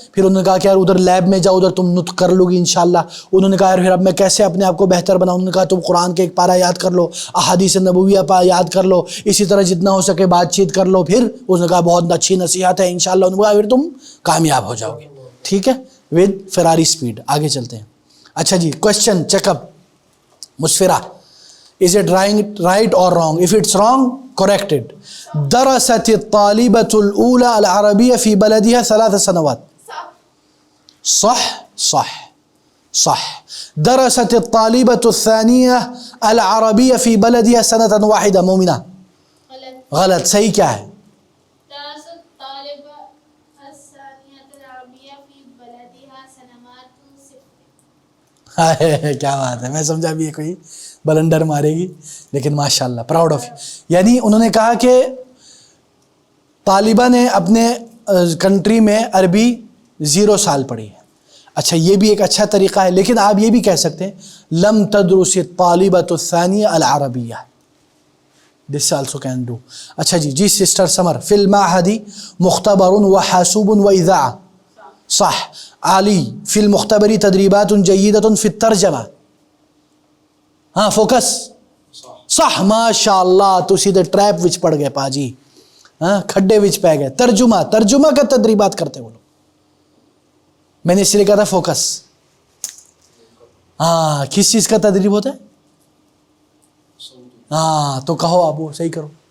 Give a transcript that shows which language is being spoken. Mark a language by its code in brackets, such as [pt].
[ur] پھر انہوں نے کہا کہ یار ادھر لیب میں جاؤ, ادھر تم نطق کر لو گی انشاءاللہ. انہوں نے کہا یار پھر اب میں کیسے اپنے آپ کو بہتر بناؤں؟ انہوں نے کہا تم قرآن کے ایک پارہ یاد کر لو, احادیث نبویہ یاد کر لو, اسی طرح جتنا ہو سکے بات چیت کر لو. پھر اس نے کہا بہت اچھی نصیحت ہے انشاءاللہ. انہوں نے کہا پھر تم کامیاب ہو جاؤ گے, ٹھیک ہے, [en] With Ferrari speed. [ur] آگے چلتے ہیں. اچھا جی question check up. [en] مسفرہ, is it right or wrong? If it's wrong, correct it. [ar] درست الطالبة الأولى العربية في بلدها 3 سنوات. صح صح صح. درست الطالبة الثانية العربية في بلدها 1 سنة واحدة. [ur] مومنة غلط. صحیح کیا ہے؟ [ar] درست الطالبة الثانية العربية في بلدها سنوات 6. [ur] کیا بات ہے, میں سمجھا بھی یہ کوئی بلنڈر مارے گی, لیکن ماشاءاللہ پراؤڈ آف یو. یعنی انہوں نے کہا کہ طالبہ نے اپنے کنٹری میں عربی 0 سال پڑھی ہے. اچھا یہ بھی ایک اچھا طریقہ ہے, لیکن آپ یہ بھی کہہ سکتے ہیں [ar] لم تدرس الطالبة الثانية العربية. [en] This also can do. [ur] اچھا جی سسٹر سمر, [ar] فی المعهد مختبر وحاسوب وإذاعة. صح. علی فی المختبر تدریبات جیدة فی الترجمة. [ur] ہاں فوکس. صح ماشاء اللہ. [pa] تسی دے ٹریپ وچ پڑ گئے پا جی, ہاں کھڈے وچ پہ گئے. [ur] ترجمہ کا تدریبات کرتے وہ لوگ. میں نے اس لیے کہا تھا فوکس. ہاں کس چیز کا تدریب ہوتا ہے؟ ہاں تو کہو آپ وہ صحیح کرو.